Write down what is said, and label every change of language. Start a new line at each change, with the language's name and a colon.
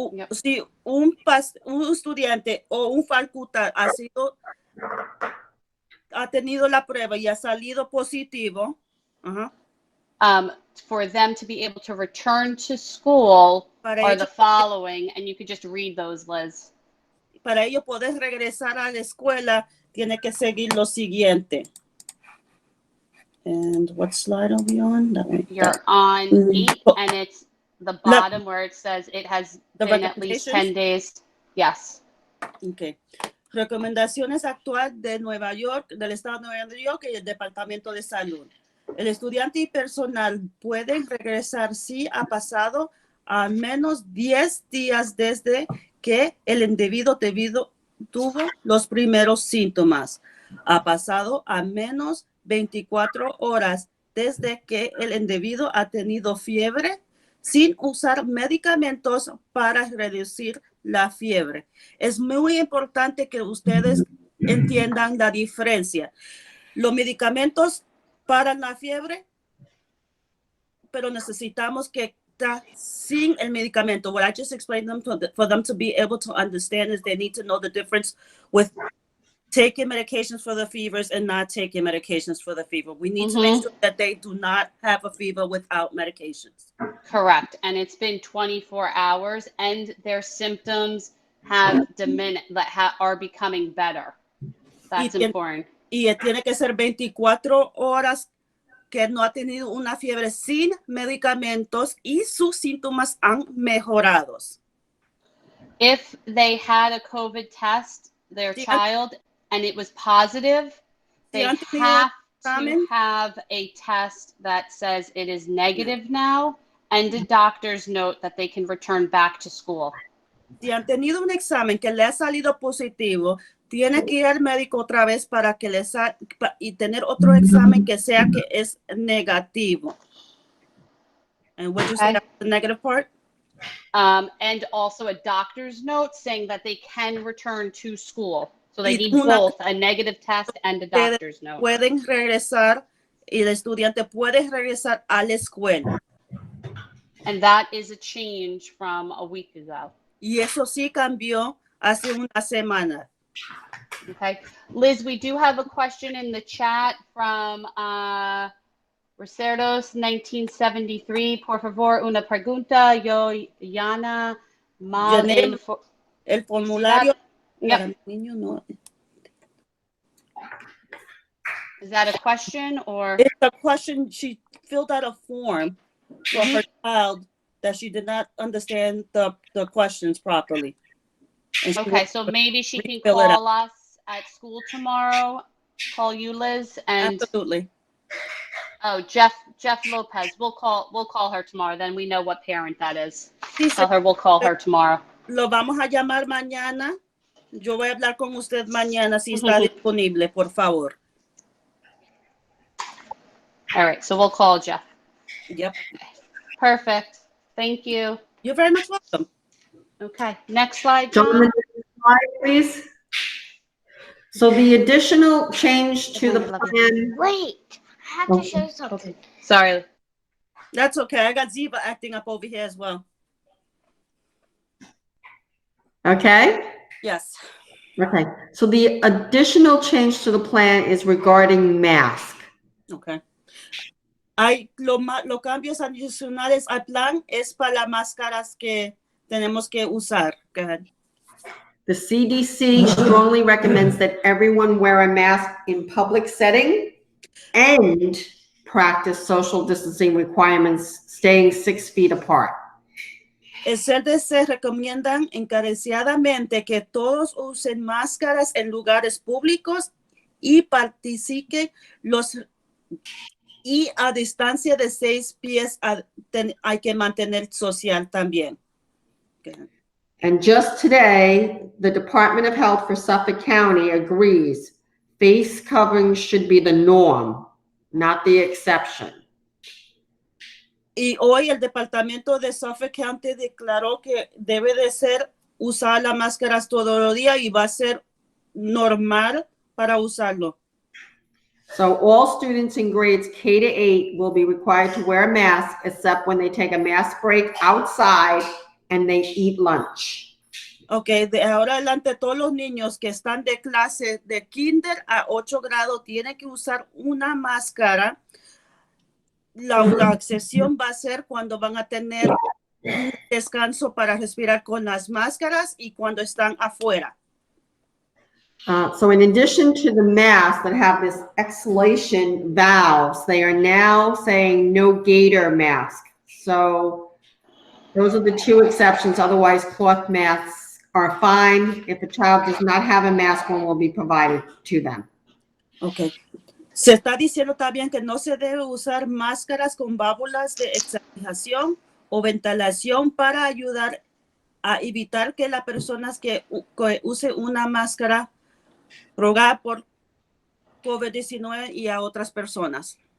Spanish: Si un estudiante o un facultad ha tenido la prueba y ha salido positivo,
English: for them to be able to return to school
Spanish: Para
English: are
Spanish: ello-
English: the following, and you could just read those, Liz.
Spanish: para ello poder regresar a la escuela, tiene que seguir lo siguiente.
English: And what slide are we on? You're on 8, and it's the bottom where it says it has The been at least 10 days. Yes. Okay.
Spanish: Recomendaciones actuales de Nueva York, del estado de Nueva York y el Departamento de Salud. El estudiante y personal pueden regresar si ha pasado al menos 10 días desde que el individuo tuvo los primeros síntomas. Ha pasado al menos 24 horas desde que el individuo ha tenido fiebre sin usar medicamentos para reducir la fiebre. Es muy importante que ustedes entiendan la diferencia. Los medicamentos paran la fiebre, pero necesitamos que está sin el medicamento.
English: What I just explained them for them to be able to understand is they need to know the difference with taking medications for the fevers and not taking medications for the fever. We need to make sure that they do not have a fever without medications. Correct. And it's been 24 hours and their symptoms have diminished, are becoming better. That's important.
Spanish: Y tiene que ser 24 horas que no ha tenido una fiebre sin medicamentos y sus síntomas han mejorado.
English: If they had a COVID test, their child, and it was positive, they have to have a test that says it is negative now and a doctor's note that they can return back to school.
Spanish: Si han tenido un examen que le ha salido positivo, tiene que ir al médico otra vez para que y tener otro examen que sea que es negativo.
English: And what you say that's the negative part? And also a doctor's note saying that they can return to school. So they need both a negative test and a doctor's note.
Spanish: Pueden regresar y el estudiante puede regresar a la escuela.
English: And that is a change from a week ago.
Spanish: Y eso sí cambió hace una semana.
English: Okay. Liz, we do have a question in the chat from Recerdos 1973.
Spanish: Por favor, una pregunta. Yo, Yana, mal el formulario.
English: Yep. Is that a question or? It's a question. She filled out a form for her child that she did not understand the questions properly. Okay, so maybe she can call us at school tomorrow. Call you, Liz, and absolutely. Oh, Jeff Lopez. We'll call her tomorrow. Then we know what parent that is. Tell her we'll call her tomorrow.
Spanish: Lo vamos a llamar mañana. Yo voy a hablar con usted mañana si está disponible, por favor.
English: All right, so we'll call Jeff. Yep. Perfect. Thank you. You're very much welcome. Okay, next slide, John. Next slide, please. So the additional change to the plan. Wait, I have to show something. Sorry. That's okay. I got Ziva acting up over here as well. Okay. Yes. Okay. So the additional change to the plan is regarding mask. Okay.
Spanish: Los cambios adicionales al plan es para las máscaras que tenemos que usar.
English: Go ahead. The CDC strongly recommends that everyone wear a mask in public setting and practice social distancing requirements, staying 6 feet apart.
Spanish: El CDC recomiendan encarecidamente que todos usen máscaras en lugares públicos y participen y a distancia de 6 pies hay que mantener social también.
English: Okay. And just today, the Department of Health for Suffolk County agrees face coverings should be the norm, not the exception.
Spanish: Y hoy el Departamento de Suffolk County declaró que debe de ser usar las máscaras todos los días y va a ser normal para usarlo.
English: So all students in grades K to 8 will be required to wear a mask except when they take a mask break outside and they eat lunch.
Spanish: Okay, de ahora adelante todos los niños que están de clase de kinder a 8 grados tienen que usar una máscara. La excepción va a ser cuando van a tener un descanso para respirar con las máscaras y cuando están afuera.
English: So in addition to the masks that have this exhalation valves, they are now saying no gator mask. So those are the 2 exceptions. Otherwise, cloth masks are fine. If a child does not have a mask, one will be provided to them. Okay.
Spanish: Se está diciendo también que no se debe usar máscaras con válvulas de exhalación o ventilación para ayudar a evitar que las personas que use una máscara propague por COVID-19 y a otras personas.